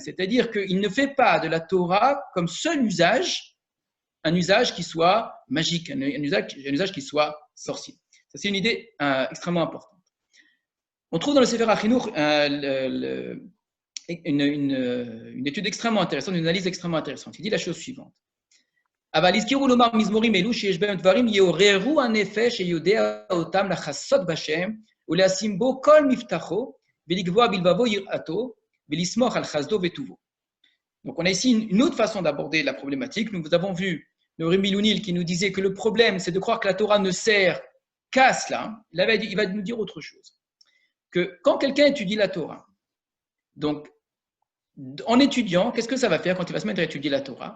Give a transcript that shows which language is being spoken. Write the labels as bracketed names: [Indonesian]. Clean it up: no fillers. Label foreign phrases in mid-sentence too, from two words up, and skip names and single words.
[French] C'est-à-dire qu'il ne fait pas de la Torah comme seul usage, un usage qui soit magique, un usage qui soit sorcier. Ça, c'est une idée extrêmement importante. On trouve dans le Sefer HaChinuch une étude extrêmement intéressante, une analyse extrêmement intéressante. Il dit la chose suivante. [Hebrew] אבל הזכירו לומר מזמורים אלו שיש בהם דברים יעוררו הנפש שיודע אותם לחסות בשם ולשים בו כל מבטחו ולקבוע בלבבו יראתו ולסמוך על חסדו וטובו. [French] Donc on a ici une autre façon d'aborder la problématique. Nous avons vu le Rabbi Lunil qui nous disait que le problème c'est de croire que la Torah ne sert qu'à cela. Il va nous dire autre chose. Que quand quelqu'un étudie la Torah, donc en étudiant, qu'est-ce que ça va faire quand il va se mettre à étudier la Torah?